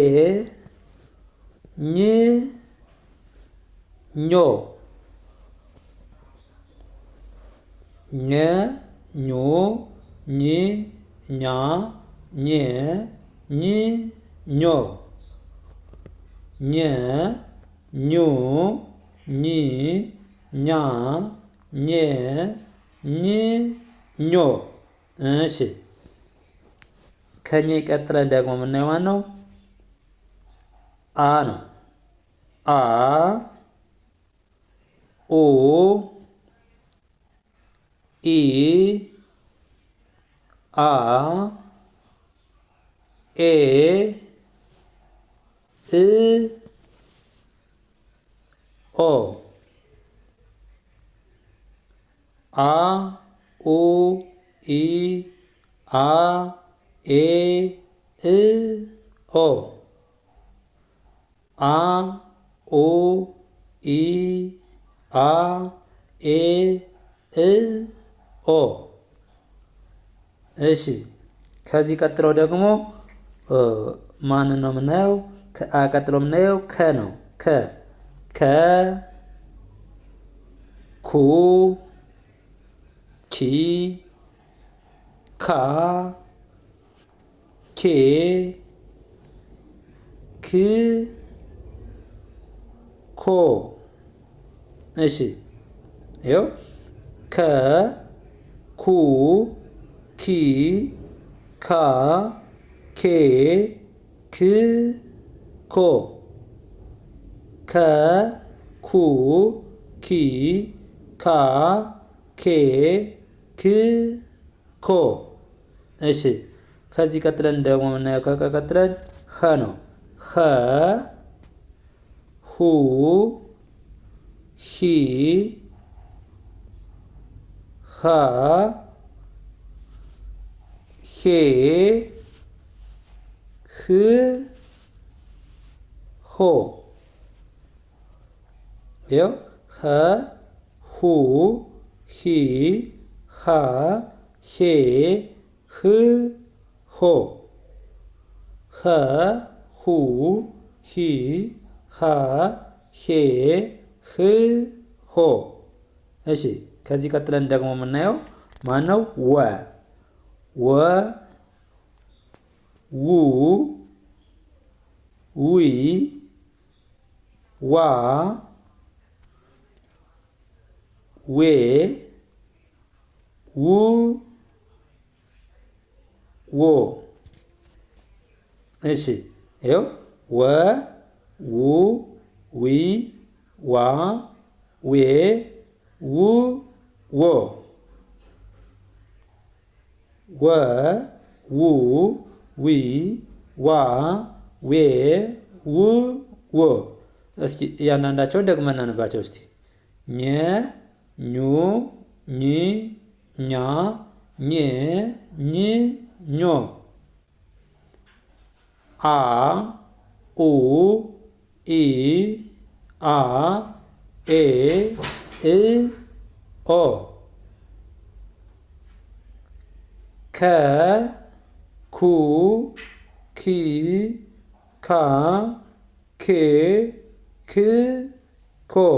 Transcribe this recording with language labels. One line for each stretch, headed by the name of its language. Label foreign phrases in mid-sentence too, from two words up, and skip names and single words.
Amharic: ኝ ኞ ኘ ኙ ኝ ኛ ኜ ኝ ኞ ኘ ኙ ኝ ኛ ኘ ኝ ኞ። እሺ ከኘ ቀጥለን ደግሞ የምናየው ማን ነው? አ ነው። አ ኡ ኢ አ ኤ እ ኦ አ ኡ ኢ አ ኤ እ ኦ አ ኡ ኢ አ ኤ እ ኦ። እሺ ከዚህ ቀጥሎ ደግሞ ማንን ነው የምናየው? ከአ ቀጥሎ የምናየው ከ ነው። ከ ኩ ኪ ካ ኬ ክ ኮ። እሺ ይኸው ከ ኩ ኪ ካ ኬ ክ ኮ ከ ኩ ኪ ካ ኬ ክ ኮ። እሺ ከዚህ ቀጥለን ደግሞ የምናየው ከቀጥለን ኸ ነው። ኸ ሁ ሂ ሃ ሄ ህ ሆ። ይኸው ኸ ሁ ሂ ሃ ሄ ህ ሆ ኸ ሁ ሂ ሃ ሄ ህ ሆ። እሺ ከዚህ ቀጥለን ደግሞ የምናየው ማን ነው? ወ ወ ው ዊ ዋ ዌ ው ዎ። እሺ ይኸው ወ ው ዊ ዋ ዌ ው ዎ ወ ው ዊ ዋ ዌ ው ወ። እስኪ እያንዳንዳቸውን ደግመን እናንባቸው እስቲ። ኘ ኙ ኝ ኛ ኘ ኝ ኞ። አ ኡ ኢ አ ኤ እ ኦ። ከ ኩ ኪ ካ ኬ ክ ኮ።